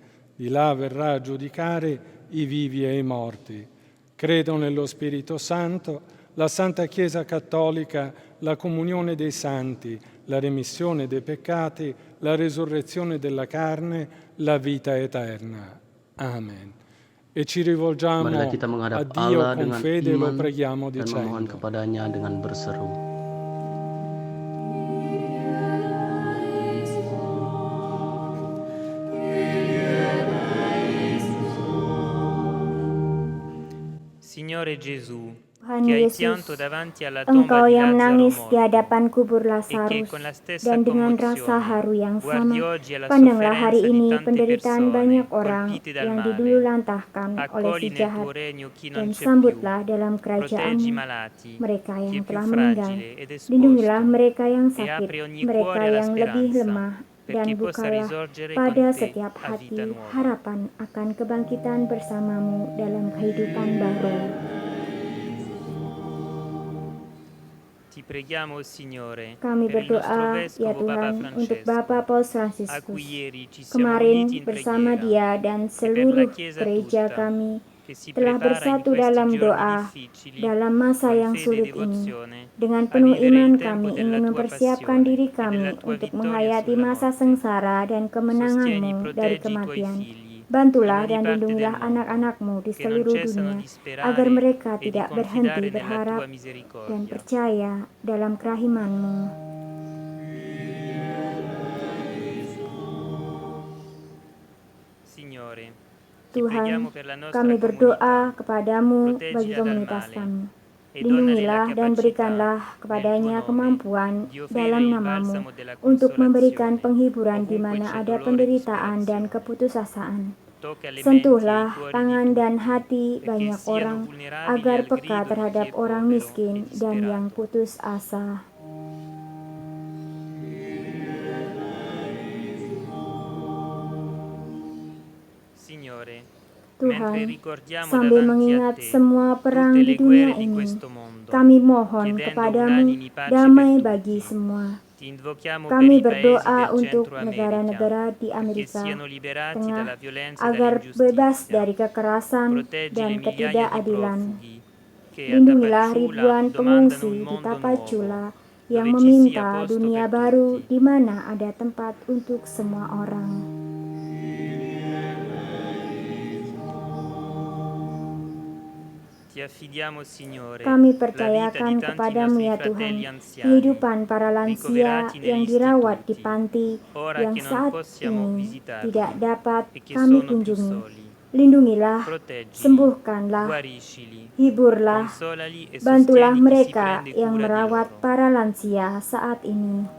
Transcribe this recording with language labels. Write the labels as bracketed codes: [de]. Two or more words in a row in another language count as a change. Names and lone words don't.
[it] Di là verrà a giudicare i vivi e i morti. Credo nello Spirito Santo, la Santa Chiesa Cattolica, la comunione dei santi, la remissione dei peccati, la resurrezione della carne, la vita eterna. Amen. E ci rivolgiamo [id] Marilah kita [it] a [id] menghadap [it] Dio [id] Allah [it] con [id] dengan [it] fede e lo [id] iman [it] preghiamo [id] dan memohon [it] dicendo: [id] kepadanya dengan berseru. [it] Signore Gesù, [id] Tuhan [it] che hai [id] Yesus, [it] pianto davanti alla tomba [id] Engkau [it] di [id] yang [it] Lazzaro [id] menangis di [it] morto [id] hadapan kubur [it] e che [id] Lazarus, [it] con la stessa [id] dan dengan rasa [it] commozione [id] haru yang [it] guardi [id] sama, [it] oggi alla [id] pandanglah hari [it] sofferenza di [id] ini [it] tante [id] penderitaan [it] persone [id] banyak orang [it] colpite dal [id] yang [it] male. [id] dilululantahkan oleh si [it] Accogli nel [id] jahat, [it] tuo regno chi non [id] dan [it] c'è più. [id] sambutlah dalam [it] Proteggi i [id] kerajaanmu [it] malati, [id] mereka [it] chi [id] yang [it] è più [id] telah meninggal. [it] fragile ed [id] Lindungilah [it] esposto, [id] mereka yang [it] e [id] sakit, [it] apri ogni [id] mereka [it] cuore alla [id] yang lebih [it] speranza, [id] lemah, dan [it] perché possa [id] bukalah [it] risorgere [id] pada [it] con te [id] setiap [it] a vita [id] hati [it] nuova. [id] harapan akan kebangkitan bersamamu dalam kehidupan baru. [it] Ti preghiamo, Signore, [id] Kami [it] per il nostro [id] berdoa, ya [it] Vescovo Papa [id] Tuhan, untuk [it] Francesco, [id] Bapak Paus [it] a [id] Fransiskus. [it] cui ieri ci siamo [id] Kemarin [it] uniti in [id] bersama [it] preghiera, [id] dia dan [it] e per la [id] seluruh [it] Chiesa [id] gereja [it] tutta, [id] kami [it] che si [id] telah [it] prepara in [id] bersatu [it] questi [id] dalam [it] giorni [id] doa [it] difficili, [id] dalam masa [it] con [id] yang [it] fede e [id] sulit ini. [it] devozione, [id] Dengan [it] a [id] penuh [it] vivere [id] iman [it] il tempo [id] kami [it] della [id] ingin [it] tua [id] mempersiapkan [it] passione [id] diri [it] e [id] kami [it] della tua [id] untuk [it] vittoria [id] menghayati [it] sulla [id] masa [it] morte. [id] sengsara dan [it] Sostieni, [id] kemenanganmu dari [it] proteggi i tuoi [id] kematian. [it] figli [id] Bantulah [it] in ogni [id] dan [it] parte del [id] lindungilah [it] mondo, [id] anak-anakmu di [it] che non [id] seluruh [it] cessano [id] dunia, [it] di sperare [id] agar mereka [it] e di [id] tidak berhenti [it] confidare nella [id] berharap [it] tua [id] dan [it] misericordia. [id] percaya dalam kerahiman-Mu. [it] Signore, ti [id] Tuhan, [it] preghiamo per la nostra [id] kami berdoa [it] comunità, [id] kepadamu bagi [it] proteggila dal [id] komunitas [it] male [id] kami. [it] e donnale la [id] Lindungilah dan [it] capacità [id] berikanlah [it] nel [id] kepadanya [it] tuo nome [id] kemampuan [it] di offrire [id] dalam [it] il [id] namamu [it] balsamo della [id] untuk memberikan [it] consolazione [id] penghiburan di [it] ovunque [id] mana [it] c'è [id] ada [it] dolore e [id] penderitaan dan [it] disperazione. [id] keputusasaan. [it] Tocca le menti e i [id] Sentuhlah [it] cuori di [id] tangan dan [it] tutti, [id] hati [it] perché [id] banyak [it] siano [id] orang [it] vulnerabili [id] agar [it] al [id] peka [it] grido di chi [id] terhadap [it] è [id] orang [it] povero [id] miskin [it] e [id] dan yang [it] disperato. [id] putus asa. [it] Signore, [id] Tuhan, [it] mentre ricordiamo [id] sambil [it] davanti a [id] mengingat [it] te [id] semua perang [it] tutte [id] di [it] le [id] dunia [it] guerre di [id] ini, [it] questo mondo, [id] kami mohon [it] chiedendo [id] kepadamu [it] unanimi pace [id] damai [it] per [id] bagi [it] tutti, [id] semua. [it] ti invochiamo per [id] Kami [it] i paesi [id] berdoa [it] del [id] untuk [it] Centro America, [id] negara-negara di [it] perché [id] Amerika [it] siano liberati [id] Tengah [it] dalla violenza e [id] agar bebas [it] dall'ingiustizia. [id] dari kekerasan [it] Proteggi [id] dan [it] le migliaia di [id] ketidakadilan. [it] profughi che a [id] Lindungilah [it] Tapachula [id] ribuan [it] domandano [id] pengungsi [it] un [id] di [it] mondo [id] Tapachula [it] nuovo, [id] yang [it] dove ci sia [id] meminta [it] posto [id] dunia [it] per [id] baru [it] tutti. [id] di mana ada tempat untuk semua orang. [it] Ti affidiamo, Signore, [id] Kami [it] la vita di [id] percayakan [it] tanti [id] kepadamu [it] nostri [id] ya [it] fratelli [id] Tuhan, [it] anziani, [id] kehidupan para lansia [it] ricoverati [id] yang [it] negli [id] dirawat di [it] istituti, [id] panti [it] ora [id] yang [it] che non [id] saat [it] possiamo [id] ini [it] visitarli [id] tidak dapat [it] e che [id] kami [it] sono più [id] kunjungi. [it] soli. [id] Lindungilah, [it] Proteggili, [id] sembuhkanlah, [it] guariscili, [id] hiburlah, [it] consolali e [id] bantulah [it] sostieni chi si [id] mereka [it] prende [id] yang [it] cura di [id] merawat [it] loro. [id] para lansia saat ini.